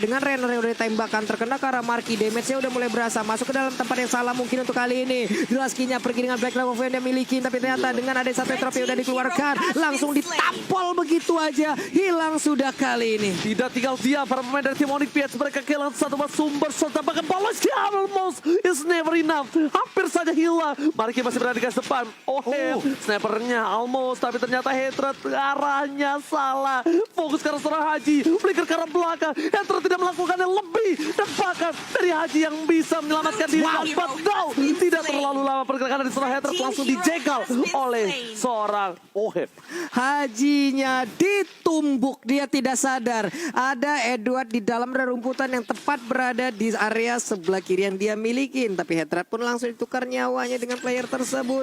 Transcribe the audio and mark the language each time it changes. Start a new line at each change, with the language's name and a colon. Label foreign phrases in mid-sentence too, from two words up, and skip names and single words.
Indonesian: Dengan Renner yang udah ditembakkan, terkena ke arah Marky, damage-nya udah mulai berasa. Masuk ke dalam tempat yang salah mungkin untuk kali ini. Laskinya pergi dengan Black Level yang dia miliki, tapi ternyata dengan ada satu trofi udah dikeluarkan, langsung ditampol begitu aja, hilang sudah kali ini. Tidak tinggal dia, para pemain dari tim Onyx PH mereka kehilangan satu sumber serta bahkan Baloyski
English: almost is never enough,
Indonesian: hampir saja hilang. Marky masih berada di garis depan. Snipernya almost, tapi ternyata Hatred arahnya salah. Fokus ke arah seorang Haji, flicker ke arah belakang. Hatred tidak melakukannya lebih, dan bahkan dari Haji yang bisa menyelamatkan diri.
English: But no,
Indonesian: tidak terlalu lama pergerakan dari seorang Hatred langsung dijegal oleh seorang Oheb. Hajinya ditumbuk, dia tidak sadar. Ada Edward di dalam rerumputan yang tepat berada di area sebelah kiri yang dia miliki. Tapi Hatred pun langsung ditukar nyawanya dengan player tersebut.